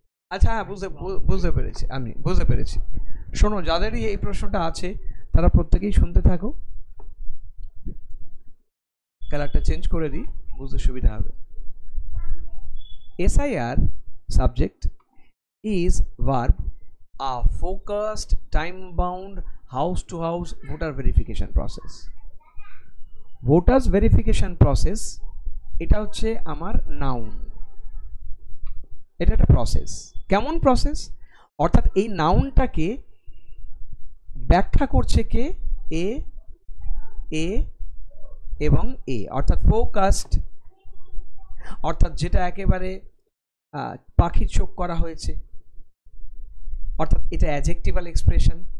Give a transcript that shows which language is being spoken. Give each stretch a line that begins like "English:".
Bangla: আচ্ছা, হ্যাঁ বুঝতে পেরেছি, আমি বুঝতে পেরেছি। শোনো, যাদেরই এই প্রশ্নটা আছে তারা প্রত্যেকেই শুনতে থাকো, কালারটা চেঞ্জ করে দিই, বুঝতে সুবিধা হবে।
English: SIR subject is verb, a focused, time-bound, house-to-house voter verification process. Voters verification process,
Bangla: এটা হচ্ছে আমার নাউন, এটা একটা প্রসেস। কেমন প্রসেস? অর্থাৎ এই নাউনটাকে ব্যাখ্যা করছে কে? এ এ এবং এ, অর্থাৎ ফোকাসড, অর্থাৎ যেটা একেবারে পাখির চোখ করা হয়েছে, অর্থাৎ এটা অ্যাডজেক্টিভাল এক্সপ্রেশন।